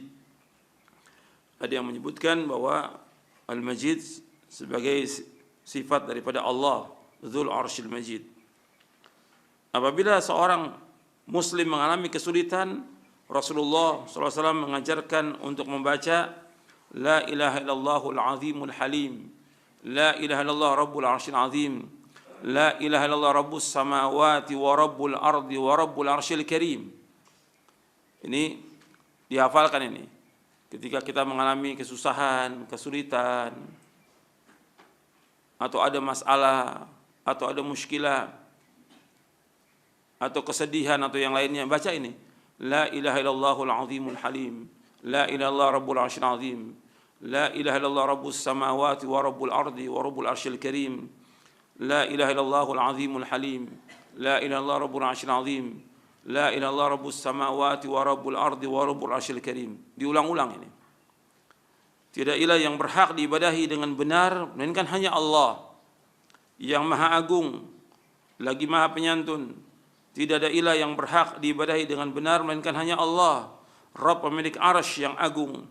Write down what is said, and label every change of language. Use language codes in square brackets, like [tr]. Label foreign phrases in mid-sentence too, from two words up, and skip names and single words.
[id] Ada yang menyebutkan bahwa al-majid sebagai sifat daripada Allah, [ar] ذو العرش المجيد. [id] Apabila seorang muslim mengalami kesulitan, Rasulullah SAW mengajarkan untuk membaca [ar] لا إله إلا الله العظيم الحليم، لا إله إلا الله رب العرش العظيم، لا إله إلا الله رب السماوات ورب الأرض ورب العرش الكريم. [id] Ini dihafalkan ini. Ketika kita mengalami kesusahan, kesulitan, atau ada masalah, atau ada muskilah, atau kesedihan, atau yang lainnya, baca ini. [ar] لا إله إلا الله العظيم الحليم، لا إله إلا الله رب العرش العظيم، لا إله إلا الله رب السماوات ورب الأرض ورب العرش الكريم، لا إله إلا الله العظيم الحليم، لا إله إلا الله رب العرش العظيم، لا إله إلا الله رب السماوات ورب الأرض ورب العرش الكريم. [id] Diulang-ulang ini. Tidak ilah yang berhak diibadahi dengan benar melainkan hanya Allah yang maha agung lagi maha penyantun. Tidak ada ilah yang berhak diibadahi dengan benar melainkan hanya Allah, Rabb pemilik arsy yang agung.